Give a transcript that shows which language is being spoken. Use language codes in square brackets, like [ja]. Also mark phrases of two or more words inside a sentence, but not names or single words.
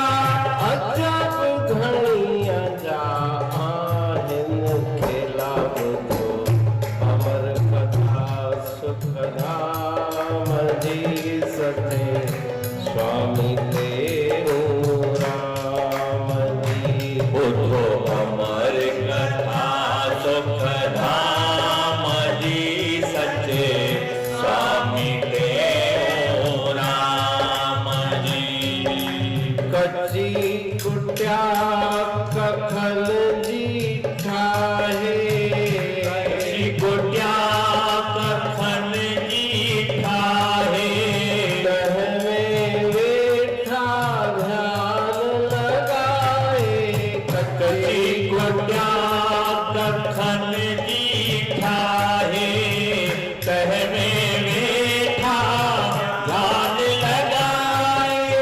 [sd] अजब घड़िया जा आहिन खेला बुधो अमर कथा सुख धाम जी सते स्वामी तेरो राम जी। बुद्धो अमर कथा सुख धाम जी सच्चे स्वामी तेरो राम जी। कच्ची कुटिया कखन जी ठाहे गुटिया कखन जी ठाहे [hi] तह में बैठा ध्यान लगाए [sd] कची गुटिया कखन जी ठाहे [hi] तह में बैठा ध्यान लगाए